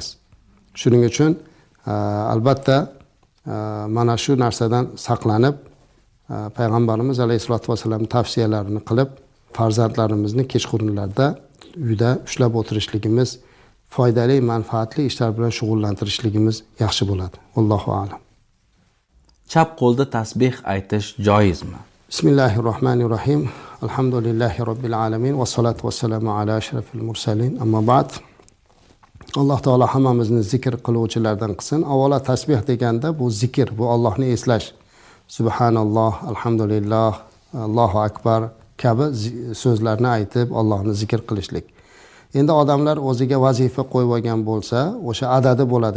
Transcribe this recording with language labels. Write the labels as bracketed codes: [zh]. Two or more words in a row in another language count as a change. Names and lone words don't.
[uz] Shuning uchun albatta mana shu narsadan saqlanib, payg'ambarimiz [ar] عليه الصلاة والسلام [uz] tavsiyalarini qilib, farzandlarimizni kechqurunlarda uyda ushlab o'tirishligimiz, foydali, manfaatli ishlar bilan shug'ullantirishligimiz yaxshi bo'ladi. [ar] الله أعلم. [uz] Chap qo'lda tasbih aytish joizmi? [ar] Bismillahirrohmanirrohim. الحمد لله رب العالمين والصلاة والسلام على أشرف المرسلين. أما بعد. [uz] Alloh taolo hammamizni zikr qiluvchilardan qilsin. Avvalo tasbih deganda bu zikr, bu Allohni eslash. [ar] سبحان الله، الحمد لله، الله أكبر [uz] kabi so'zlarni aytib Allohni zikr qilishlik. Endi odamlar o'ziga vazifa qo'yib olgan bo'lsa, o'sha adadi bo'ladi.